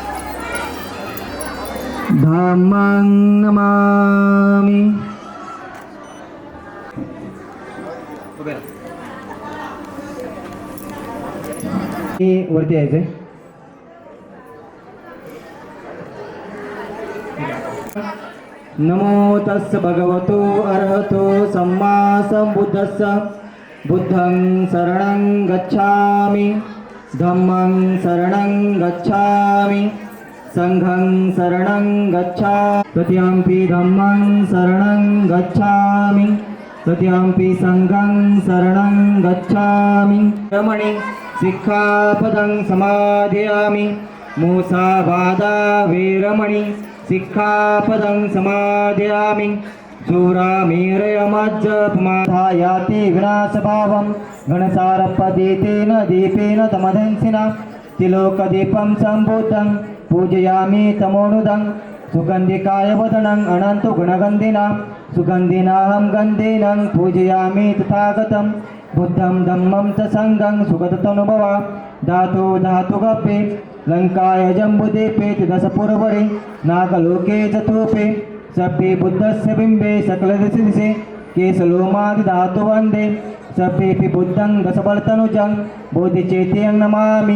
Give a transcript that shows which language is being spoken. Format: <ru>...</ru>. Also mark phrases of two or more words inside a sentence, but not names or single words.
<pi>धामां नमामि. वरती यायचंय. नमो तस् भगवतो अर्हतो सम्मा संबुद्धस्स. बुद्धं शरणं गच्छामि, धम्मं शरणं गच्छामि, संघं शरणं गच्छामि. तृतीयंपि धम्मं शरणं गच्छामि, तृतीयंपि संघं शरणं गच्छामि. रमणि सिक्खापदं समादयामि. मूसावादा वेरमणि सिक्खापदं समादयामि. याति विनाशभावं गणसारपदीतेन दीपेन तमदंसिना. तिलोकदीपं सम्बुद्धं पूजयामि तमोनुदं. सुगन्धिकाय वदनं अनन्तो गुणगन्धिना. सुगन्धिनाहं गन्धेनं पूजयामि तथागतं. बुद्धं धम्मं च संघं सुगततनुभवा. धातुगप्पे लङ्काय जम्बुदीपे दशपुरवरे नागलोके चतुपे. सभ्ये बुद्धस्य बिम्बे सकलदिशे केशलोमादि धातु वन्दे. सभ्येऽपि बुद्धं दशबलतनुजं बोधिचेत्यं नमामि.</pi>